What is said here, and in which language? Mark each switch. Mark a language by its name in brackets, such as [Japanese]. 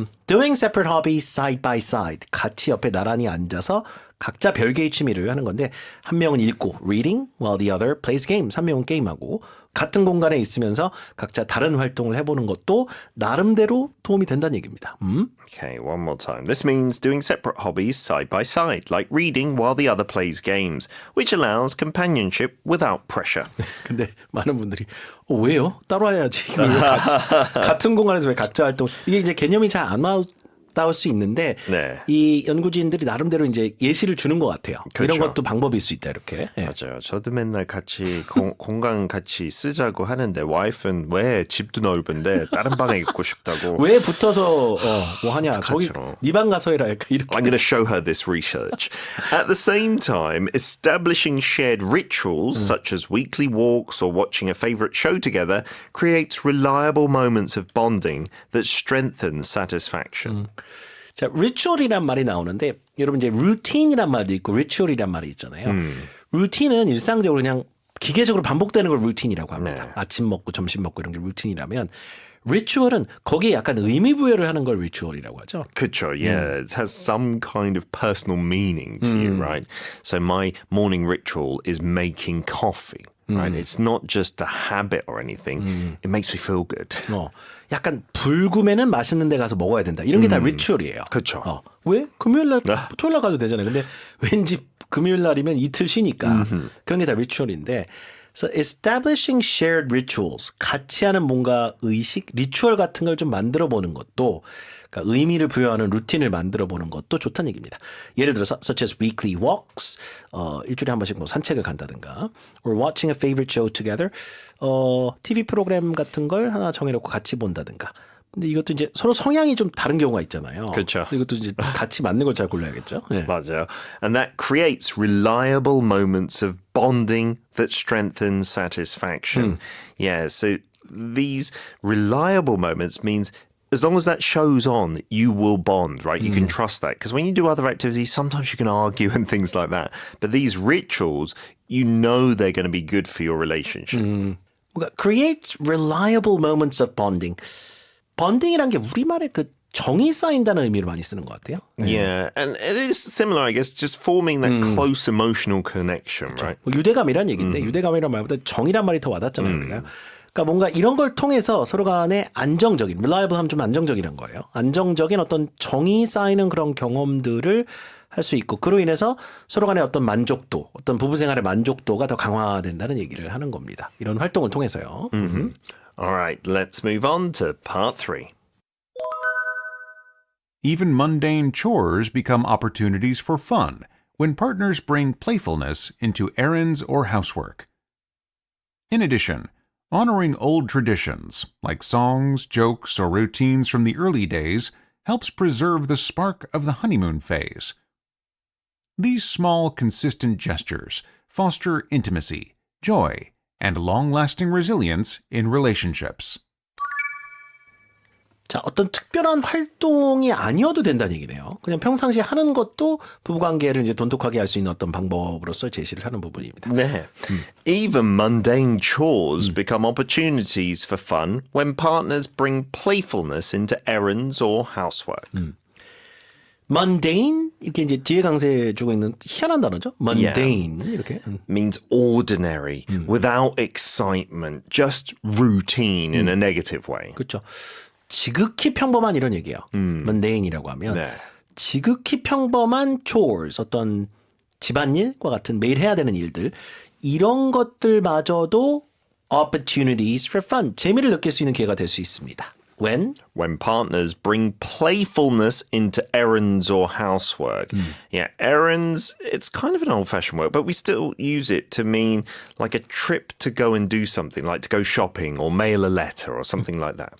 [English] Doing separate hobbies side by side. [Korean] 같이 옆에 나란히 앉아서 각자 별개의 취미를 하는 건데 한 명은 읽고 [English] reading while the other plays games. [Korean] 한 명은 게임하고 같은 공간에 있으면서 각자 다른 활동을 해보는 것도 나름대로 도움이 된다는 얘기입니다. [English] Okay, one more time. This means doing separate hobbies side by side, like reading while the other plays games, which allows companionship without pressure. [Korean] 근데 많은 분들이 왜요? 따로 해야지. 이거 왜 같은 공간에서 왜 각자 활동? 이게 이제 개념이 잘 안 맞닿을 수 있는데 네. 이 연구진들이 나름대로 이제 예시를 주는 것 같아요. 그렇죠. 이런 것도 방법일 수 있다 이렇게. 예. 맞아요. 저도 맨날 같이 공간 같이 쓰자고 하는데 와이프는 왜 집도 넓은데 다른 방에 있고 싶다고. 왜 붙어서 뭐 하냐? 저기 그렇죠. 네 방 가서 해라. 이렇게. [English] I'm going to show her this research. At the same time, establishing shared rituals such as weekly walks or watching a favorite show together creates reliable moments of bonding that strengthen satisfaction. [Korean] 자, ritual이란 말이 나오는데 여러분 이제 routine이란 말도 있고 ritual이란 말이 있잖아요. routine은 일상적으로 그냥 기계적으로 반복되는 걸 routine이라고 합니다. 네. 아침 먹고 점심 먹고 이런 게 routine이라면 ritual은 거기에 약간 의미 부여를 하는 걸 ritual이라고 하죠. Kutcho, yeah. [English] It has some kind of personal meaning to you, right? So my morning ritual is making coffee, right? It's not just a habit or anything. It makes me feel good. [Korean] 약간 불금에는 맛있는 데 가서 먹어야 된다. 이런 게 다 리추얼이에요. 그쵸. 왜? 금요일 날, 토요일 날 가도 되잖아요. 근데 왠지 금요일 날이면 이틀 쉬니까 그런 게 다 리추얼인데 [English] So establishing shared rituals, [Korean] 같이 하는 뭔가 의식, 리추얼 같은 걸 좀 만들어 보는 것도 그러니까 의미를 부여하는 루틴을 만들어 보는 것도 좋다는 얘기입니다. 예를 들어서 [English] such as weekly walks, [Korean] 일주일에 한 번씩 뭐 산책을 간다든가 [English] or watching a favorite show together, [Korean] TV 프로그램 같은 걸 하나 정해놓고 같이 본다든가. 근데 이것도 이제 서로 성향이 좀 다른 경우가 있잖아요. 그렇죠. 이것도 이제 같이 맞는 걸 잘 골라야겠죠. 네. 맞아요. [English] And that creates reliable moments of bonding that strengthen satisfaction. Yeah, so these reliable moments means as long as that shows on, you will bond, right? You can trust that. Because when you do other activities, sometimes you can argue and things like that. But these rituals, you know they're going to be good for your relationship. [Korean] 뭔가 [English] creates reliable moments of bonding. [Korean] 번딩이란 게 우리말에 그 정이 쌓인다는 의미로 많이 쓰는 것 같아요. [English] Yeah, and it is similar, I guess, just forming that close emotional connection, right? [Korean] 뭐 유대감이란 얘기인데 유대감이란 말보다 정이란 말이 더 와닿잖아요. 우리가. 그러니까 뭔가 이런 걸 통해서 서로 간에 안정적인, reliable 하면 좀 안정적이란 거예요. 안정적인 어떤 정이 쌓이는 그런 경험들을 할 수 있고 그로 인해서 서로 간의 어떤 만족도, 어떤 부부 생활의 만족도가 더 강화된다는 얘기를 하는 겁니다. 이런 활동을 통해서요. [English] All right, let's move on to part 3. Even mundane chores become opportunities for fun when partners bring playfulness into errands or housework. In addition, honoring old traditions, like songs, jokes, or routines from the early days, helps preserve the spark of the honeymoon phase. These small, consistent gestures foster intimacy, joy, and long-lasting resilience in relationships. [Korean] 자, 어떤 특별한 활동이 아니어도 된다는 얘기네요. 그냥 평상시에 하는 것도 부부관계를 이제 돈독하게 할 수 있는 어떤 방법으로서 제시를 하는 부분입니다. [English] Yeah. Even mundane chores become opportunities for fun when partners bring playfulness into errands or housework. [Korean] mundane 이렇게 이제 뒤에 강세 주고 있는 희한한 단어죠. mundane 이렇게. [English] Means ordinary, without excitement, just routine in a negative way. [Korean] 그렇죠. 지극히 평범한 이런 얘기예요. mundane이라고 하면 네. 지극히 평범한 chores, 어떤 집안일과 같은 매일 해야 되는 일들 이런 것들마저도 [English] opportunities for fun, [Korean] 재미를 느낄 수 있는 기회가 될 수 있습니다. [English] When Partners bring playfulness into errands or housework. Yeah, errands, it's kind of an old-fashioned word, but we still use it to mean like a trip to go and do something, like to go shopping or mail a letter or something like that.